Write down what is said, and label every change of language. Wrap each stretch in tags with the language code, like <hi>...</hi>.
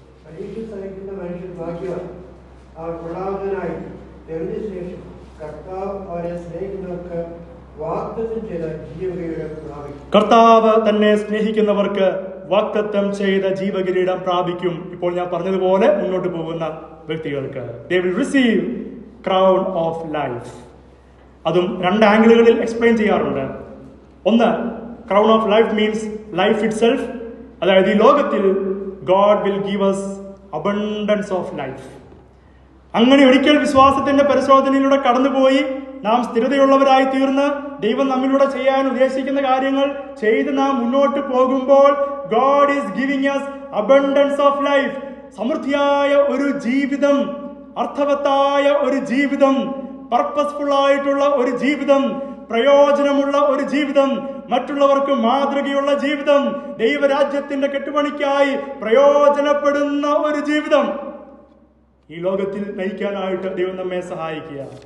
<ml>പരീക്ഷ സഹിക്കുന്ന മനുഷ്യൻ ഭാഗ്യവാൻ, അവർ കൊള്ളാവുന്നതിനായി തെളിഞ്ഞ ശേഷം കർത്താവ് അവരെ സ്നേഹിക്കുന്നവർക്ക് വാഗ്ദത്തം ചെയ്ത ജീവകിരീടം പ്രാപിക്കും. കർത്താവ് തന്നെ സ്നേഹിക്കുന്നവർക്ക് വാഗ്ദത്തം ചെയ്ത ജീവകിരീടം പ്രാപിക്കും. ഇപ്പോൾ ഞാൻ പറഞ്ഞതുപോലെ മുന്നോട്ട് പോകുന്ന വ്യക്തികൾക്ക്</ml> <en>they will receive crown of life.</en> <ml>അതും 2 ആംഗിളുകളിൽ എക്സ്പ്ലെയിൻ ചെയ്യാറുണ്ട്.</ml> <en>ഒന്ന്, crown of life means life itself.</en> <ml>അതായത് ഈ ലോകത്തിൽ</ml> <en>God will give us abundance of life.</en> <ml>അങ്ങനെ ഒരിക്കൽ വിശ്വാസത്തിന്റെ പരിശോധനയിലൂടെ കടന്നുപോയി നാം സ്ഥിരതയുള്ളവരായി തീർന്ന് ദൈവം നമ്മിലൂടെ ചെയ്യാൻ ഉദ്ദേശിക്കുന്ന കാര്യങ്ങൾ ചെയ്ത് നാം മുന്നോട്ട് പോകുമ്പോൾ</ml> <en>God is giving us abundance of life.</en> <ml>സമൃദ്ധിയായ ഒരു ജീവിതം, അർത്ഥവത്തായ ഒരു ജീവിതം, പർപ്പസ്ഫുൾ ആയിട്ടുള്ള ഒരു ജീവിതം, പ്രയോജനമുള്ള ഒരു ജീവിതം, മറ്റുള്ളവർക്ക് മാതൃകയുള്ള ജീവിതം, ദൈവരാജ്യത്തിന്റെ കെട്ടുപണിക്കായി പ്രയോജനപ്പെടുന്ന ഒരു ജീവിതം ഈ ലോകത്തിൽ നയിക്കാനായിട്ട് ദൈവം നമ്മെ സഹായിക്കുക.</ml>